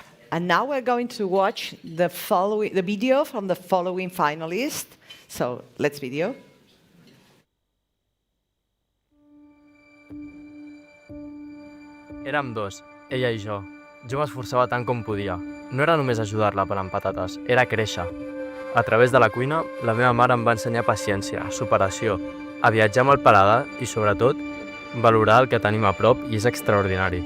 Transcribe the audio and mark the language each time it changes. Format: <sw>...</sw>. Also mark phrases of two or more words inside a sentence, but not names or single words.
<en>And now we're going to watch the video from the following finalists. So let's video.</en> <ca>Érem dos, ella i jo. Jo m'esforçava tant com podia. No era només ajudar-la pelant patates, era créixer. A través de la cuina, la meva mare em va ensenyar paciència, superació, a viatjar amb el paladar i, sobretot, valorar el que tenim a prop i és extraordinari.</ca>